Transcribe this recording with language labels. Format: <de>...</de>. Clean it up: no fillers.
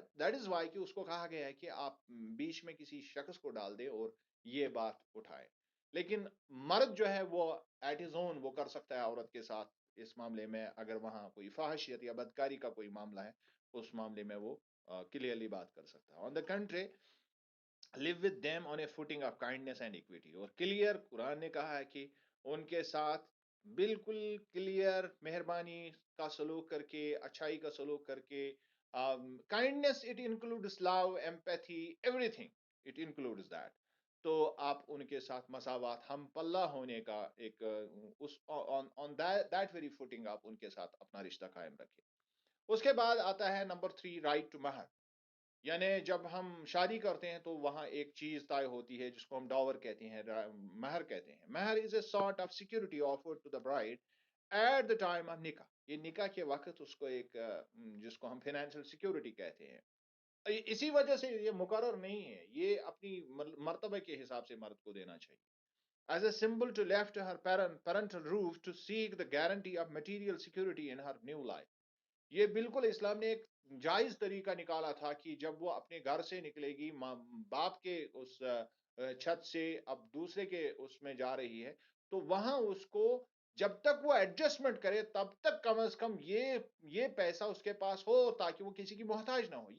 <en>that is why</en> <ur>کہ اس کو کہا گیا ہے کہ آپ بیچ میں کسی شخص کو ڈال دے اور یہ بات اٹھائے. لیکن مرد جو ہے وہ</ur> <en>at his own</en> <ur>وہ کر سکتا ہے عورت کے ساتھ اس معاملے میں, اگر وہاں کوئی فحاشیت یا بدکاری کا کوئی معاملہ ہے اس معاملے میں وہ کلیئرلی بات کر سکتا ہے.</ur> <en>On the country live with them on a footing of kindness and equity.</en> <ur>اور کلیئر قرآن نے کہا ہے کہ ان کے ساتھ بالکل کلیئر مہربانی کا سلوک کر کے, اچھائی کا سلوک کر کے.</ur> <en>Kindness it includes love, empathy, everything it includes that.</en> <ur>تو آپ ان کے ساتھ مساوات, ہم پلہ ہونے کا ایک اس</ur> <en>on that very footing</en> <ur>آپ ان کے ساتھ اپنا رشتہ قائم رکھیں. اس کے بعد آتا ہے نمبر 3 رائٹ ٹو مہر. یعنی جب ہم شادی کرتے ہیں تو وہاں ایک چیز طے ہوتی ہے جس کو ہم ڈاور کہتے ہیں, مہر کہتے ہیں.</ur> <en>Mehr is a sort of security offered to the bride at the time of nikah.</en> <ur>یہ نکاح کے وقت اس کو ایک جس کو ہم فائنینشیل سیکیورٹی کہتے ہیں، اسی وجہ سے یہ مقرر نہیں ہے، یہ اپنی مرتبہ کے حساب سے مرد کو دینا چاہیے.</ur> <en>As a symbol to left her parental roof to seek the guarantee of material security in her new life.</en> <ur>یہ بالکل اسلام نے ایک جائز طریقہ نکالا تھا کہ جب وہ اپنے گھر سے نکلے گی، باپ کے اس چھت سے اب دوسرے کے اس میں جا رہی ہے، تو وہاں اس کو جب تک وہ ایڈجسٹمنٹ کرے تب تک کم از کم یہ پیسہ اس کے پاس ہو تاکہ وہ کسی کی محتاج نہ ہو.</ur>